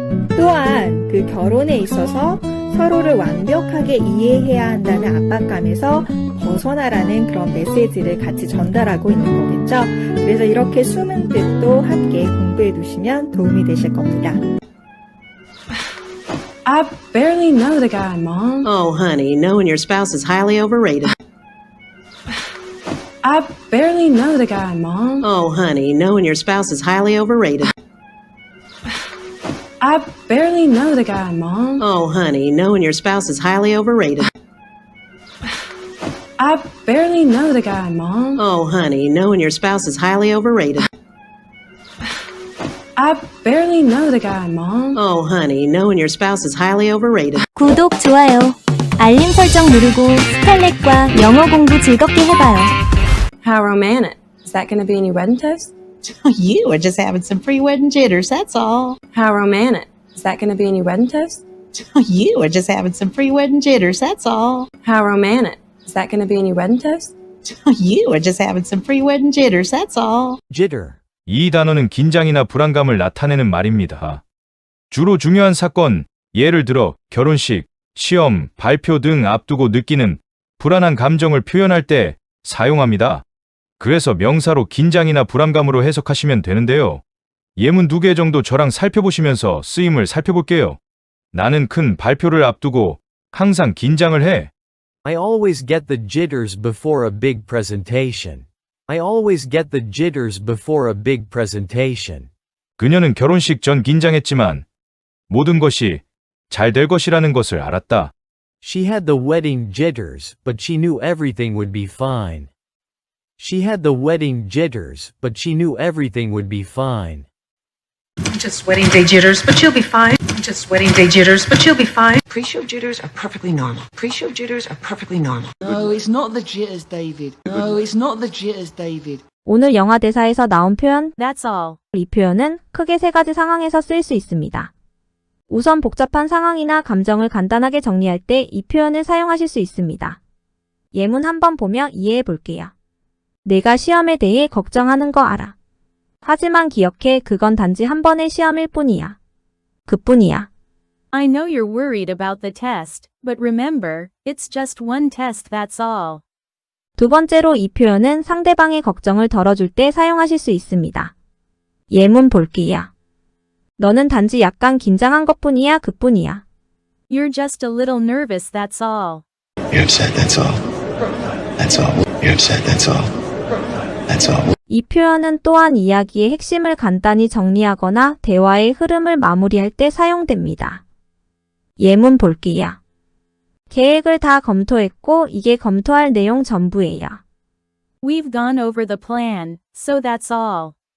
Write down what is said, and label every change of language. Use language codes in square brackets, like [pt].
[ko] 또한 그 결혼에 있어서 서로를 완벽하게 이해해야 한다는 압박감에서 벗어나라는 그런 메시지를 같이 전달하고 있는 거겠죠. 그래서 이렇게 숨은 뜻도 함께 공부해 두시면 도움이 되실 겁니다. [en] I barely know the guy, Mom. Oh, honey, knowing your spouse is highly overrated. I barely know the guy, Mom. Oh, honey, knowing your spouse is highly overrated. I barely know the guy, Mom. Oh, honey, knowing your spouse is highly overrated. I barely know the guy, Mom. Oh, honey, knowing your spouse is highly overrated. I barely know the guy, Mom. Oh, honey, knowing your spouse is highly overrated. [ko] 구독, 좋아요, 알림 설정 누르고 스칼렛과 영어 공부 즐겁게 해봐요. [en] How romantic. Is that going to be in your wedding toast? You were just having some pre-wedding jitters, that's all. How romantic. Is that going to be in your wedding toast? You were just having some pre-wedding jitters, that's all. How romantic. Is that going to be in your wedding toast? You were just having some pre-wedding jitters, that's all. [ko] jitter. 이 단어는 긴장이나 불안감을 나타내는 말입니다. 주로 중요한 사건, 예를 들어 결혼식, 시험, 발표 등 앞두고 느끼는 불안한 감정을 표현할 때 사용합니다. 그래서 명사로 긴장이나 불안감으로 해석하시면 되는데요. 예문 2개 정도 저랑 살펴보시면서 쓰임을 살펴볼게요. 나는 큰 발표를 앞두고 항상 긴장을 해. [en] I always get the jitters before a big presentation. I always get the jitters before a big presentation. [ko] 그녀는 결혼식 전 긴장했지만 모든 것이 잘 될 것이라는 것을 알았다. [en] She had the wedding jitters, but she knew everything would be fine. She had the wedding jitters, but she knew everything would be fine. Just wedding day jitters, but you'll be fine. Just wedding day jitters, but you'll be fine. Pre-show jitters are perfectly normal. Pre-show jitters are perfectly normal. No, it's not the jitters, David. No, it's not the jitters, David. [ko] 오늘 영화 대사에서 나온 표현 [en] That's all. [ko] 이 표현은 크게 3가지 상황에서 쓰일 수 있습니다. 우선 복잡한 상황이나 감정을 간단하게 정리할 때 이 표현을 사용하실 수 있습니다. 예문 한번 보며 이해해 볼게요. 내가 시험에 대해 걱정하는 거 알아. 하지만 기억해, 그건 단지 한 번의 시험일 뿐이야. 그뿐이야. [en] I know you're worried about the test, but remember, it's just one test, that's all. [ko] 두 번째로 이 표현은 상대방의 걱정을 덜어줄 때 사용하실 수 있습니다. 예문 볼게요. 너는 단지 약간 긴장한 것뿐이야, 그뿐이야. [en] You're just a little nervous, that's all. You're upset, that's all. That's all. You're upset, that's all. That's all. [ko] 이 표현은 또한 이야기의 핵심을 간단히 정리하거나 대화의 흐름을 마무리할 때 사용됩니다. 예문 볼게요. 계획을 다 검토했고 이게 검토할 내용 전부예요. [en] We've gone over the plan, so that's all.